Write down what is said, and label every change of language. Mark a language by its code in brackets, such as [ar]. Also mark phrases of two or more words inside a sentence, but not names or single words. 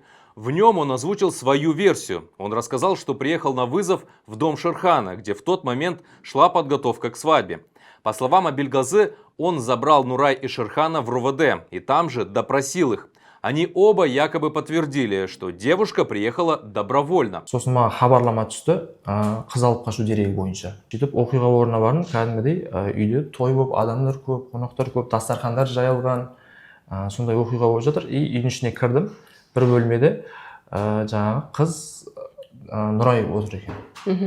[ru] В нем он озвучил свою версию. Он рассказал, что приехал на вызов в дом Шерхана, где в тот момент шла подготовка к свадьбе. По словам Абилгазы, он забрал Нурай и Шерхана в РУВД и там же допросил их. Они оба якобы подтвердили, что девушка приехала добровольно. [kk] Сосын маған хабарлама түсті, қыз алып қашу дерегі бойынша. Сөйтіп оқиға орнына бардым, кәдімгідей үйде той болып, адамдар көп, қонақтар көп, дастархандар жайылған, сондай оқиға болып жатыр. И үйдің ішіне кірдім, бір бөлмеде жаңағы қыз Нұрай отыр екен.